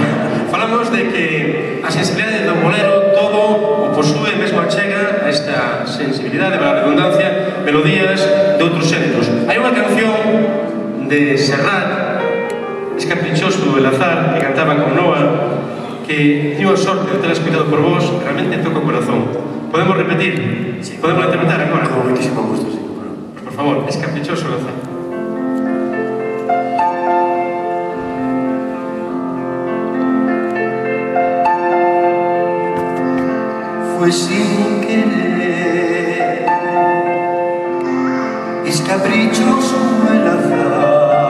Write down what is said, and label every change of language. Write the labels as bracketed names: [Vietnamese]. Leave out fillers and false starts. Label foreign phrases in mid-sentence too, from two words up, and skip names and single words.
[Galician] Falamos de que a sensibilidade do bolero todo o posúe, mesmo achega a esta sensibilidade, para a redundancia, melodías de outros xéneros. Hai unha canción de Serrat, Es caprichoso el azar, que cantaba con Noa, que tiño a sorte de ter escuitado por vos, realmente toca o corazón. Podemos repetir? [Spanish] Sí. [Galician] Podemos interpretar agora? Con moitísimo gusto, sí. Por favor, [Spanish] Es caprichoso el azar. Fue sin querer, es caprichoso el azar.